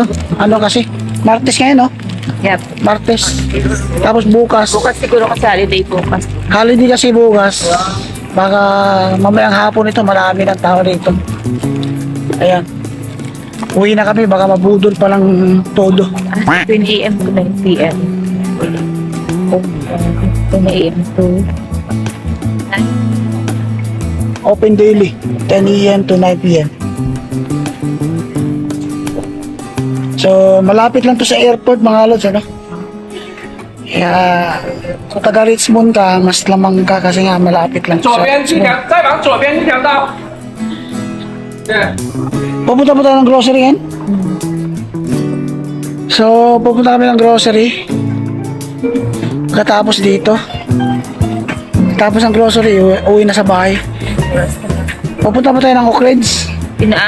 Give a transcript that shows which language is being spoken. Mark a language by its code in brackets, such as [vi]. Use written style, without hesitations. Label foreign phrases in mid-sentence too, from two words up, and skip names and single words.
[tl] Ano kasi? Martes ngayon, no? Yep. Martes. Tapos bukas. Bukas siguro kasi holiday bukas. Holiday kasi bukas. Baka mamayang hapon ito, marami ng tao dito. Ayan. Uwi na kami, baka mabudol pa lang todo. [en] 10 a.m. to 9 p.m. 10 a.m. to Open daily, 10 a.m. to 9 p.m. [tl] So, malapit lang to sa airport mga lods, ano? Kaya, kung taga Richmond ka, mas lamang ka kasi nga malapit lang to [zh] 左 [tl] sa [zh] 边这 [tl] Richmond. [zh] 条，再往左边这条道。对， [tl] Pupunta po tayo ng grocery yan. So, pupunta kami ng grocery. Pagkatapos dito. Tapos ng grocery, uwi na sa bahay. Pupunta pa tayo ng Oak Ridge. Ina?